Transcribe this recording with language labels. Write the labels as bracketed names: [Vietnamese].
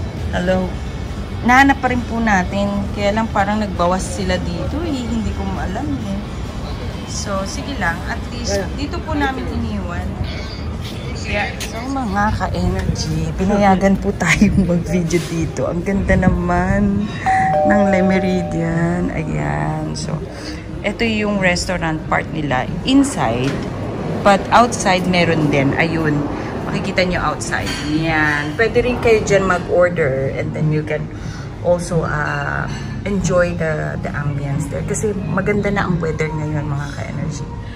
[Filipino] Hello. Nahanap pa rin po natin. Kaya lang parang nagbawas sila dito. Hindi ko maalam eh. So, sige lang. At least, dito po namin iniwan. Yeah. So mga ka-energy, pinayagan po tayong mag-video dito. Ang ganda naman ng Le Méridien. Ayan. So, ito yung restaurant part nila inside. But outside meron din. Ayun. Makikita nyo outside. Yan. Pwede rin kayo dyan mag-order. [English] And then you can also enjoy the ambience there. [Filipino] Kasi maganda na ang weather ngayon mga ka-energy.